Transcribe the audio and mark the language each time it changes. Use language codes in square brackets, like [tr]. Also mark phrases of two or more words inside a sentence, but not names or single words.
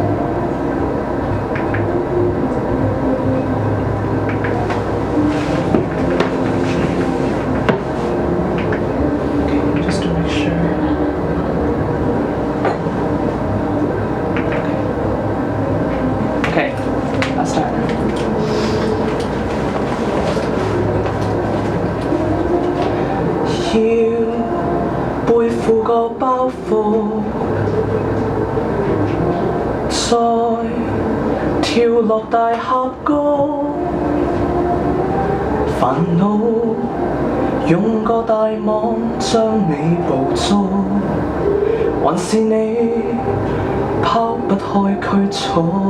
[en] Okay, just to make sure. Okay, I'll start now. [yue] 要背負個包袱，再跳落大峽谷，煩惱用個大網將你捕捉，還是你拋不開驅促？